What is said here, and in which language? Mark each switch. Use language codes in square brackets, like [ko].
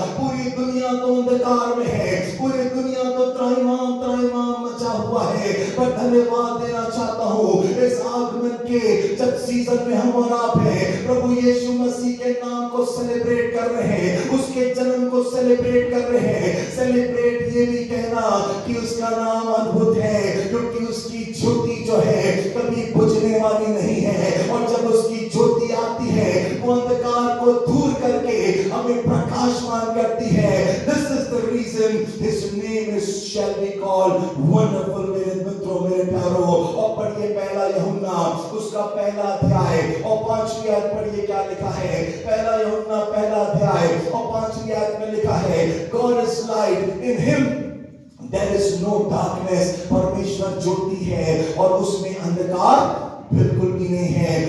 [hi] पूरी दुनिया तो अंधकार में है, पूरी दुनिया तो त्राहिमाम मचा हुआ है, पर धन्यवाद देना चाहता हूँ इस आगमन के जब सीजन में हम और आप हैं, प्रभु यीशु मसीह के नाम को सेलिब्रेट कर रहे हैं, उसके जन्म को सेलिब्रेट कर रहे हैं। सेलिब्रेट ये भी कहना कि उसका नाम अद्भुत है, क्योंकि उसकी ज्योति जो है कभी बुझने वाली नहीं है, और जब उसकी ज्योति आती है वो अंधकार को दूर करके हमें प्रकाशमान करती है। [en] This is the reason his name is shall be called wonderful। [hi] मेरे मित्रों, मेरे प्यारों, और पढ़िए पहला यूहन्ना उसका पहला अध्याय और 5वीं आयत पढ़िए क्या लिखा है। पहला यूहन्ना पहला अध्याय और 5वीं आयत में लिखा है, [en] God is light, in him there is no darkness। [hi] परमेश्वर ज्योति है और उसमें अंधकार बिल्कुल भी नहीं है।